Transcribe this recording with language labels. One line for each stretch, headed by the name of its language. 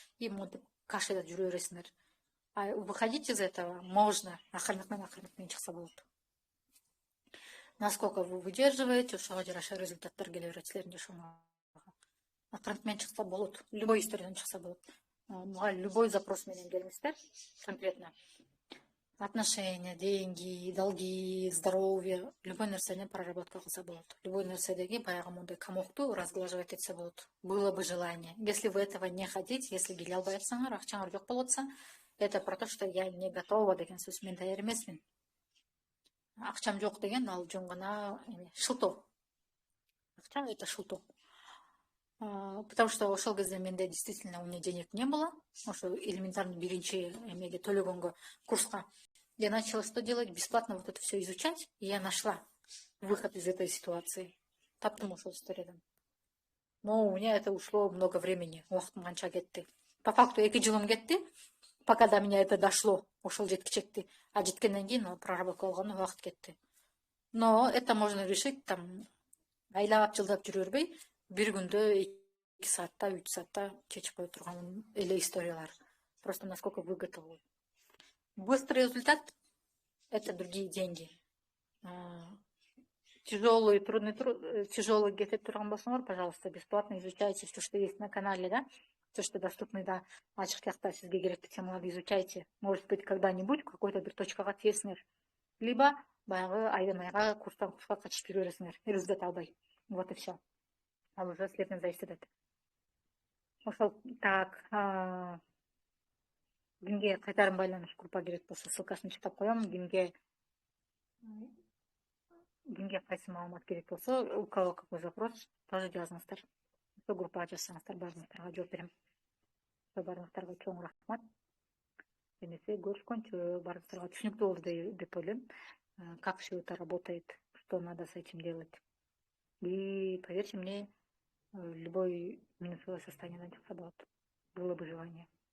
Kyrgyz: И монтип кашеда жүрө бересиңер.
Russian: А выходить из этого можно,
Kyrgyz: акырынык менен чыкса болот.
Russian: Насколько вы выдерживаете,
Kyrgyz: ошого жараша результаттар келе берет силердин жашооңорго. Акырынык менен чыкса болот. Любой историядан чыкса болот. Любой запрос менен келиңиздер, конкретно.
Russian: Отношения, деньги, долги, здоровье, любой
Kyrgyz: нерсени проработка кылса болот. Любой нерседеги баягы мондай комокту разглаживать этсе болот.
Russian: Было бы желание. Если вы этого не хотите,
Kyrgyz: если келе албай атсаңар, акчаңар жок болуп атса,
Russian: это про то, что я не готова
Kyrgyz: деген сөз. Мен даяр эмесмин. Акчам жок деген ал жөн гана шылтоо. Акча это шылтоо.
Russian: Потому что
Kyrgyz: ошол кезде менде
Russian: действительно у меня денег не было.
Kyrgyz: Ошо элементарный биринчи эмеге төлөгөнгө курска.
Russian: Я начала что делать? Бесплатно вот это все изучать. И я нашла выход из этой ситуации. Таптым ошол историядан. Но у меня это ушло много времени.
Kyrgyz: Убактым канча кетти. По факту 2 жылым кетти,
Russian: пока до меня это дошло.
Kyrgyz: Ошол жеткичекти. А жеткенден кийин проработка кылганда убакыт кетти.
Russian: Но это можно решить
Kyrgyz: там айлап жылдап жүрө бербей, бир күндө 2 саатта, 3 саатта чечип кое турган эле историялар.
Russian: Просто насколько вы готовы. Быстрый результат – это другие деньги. Тяжелый, трудный труд, тяжелый где-то турган болсоңор, пожалуйста, бесплатно изучайте все, что есть на канале, да? Все, что доступно, да,
Kyrgyz: ачык тиякта сизге керектүү темаларды изучайте.
Russian: Может быть, когда-нибудь какой-то
Kyrgyz: бир точкага тиесиңер. Либо баягы айдан айга курстан курска качып жүрө бересиңер, результат албай.
Russian: Вот и все.
Kyrgyz: Ал
Russian: уже
Kyrgyz: силерден зависит этет. Ошол так, кимге кайтарым байланыш группа керек болсо, ссылкасын чыктап коем. Кимге кайсы маалымат керек болсо,
Russian: у кого какой запрос, тоже
Kyrgyz: жазыңыздар. Ошол группага жазсаңыздар, баарыңыздарга жооп берем. Баарыңыздарга чоң рахмат. Эмесе көрүшкөнчө, баарыңыздарга түшүнүктүү болду деп ойлойм.
Russian: Как все это работает, что надо с этим делать. И поверьте мне, любой минусовое состояние
Kyrgyz: чыкса болот.
Russian: Было бы желание.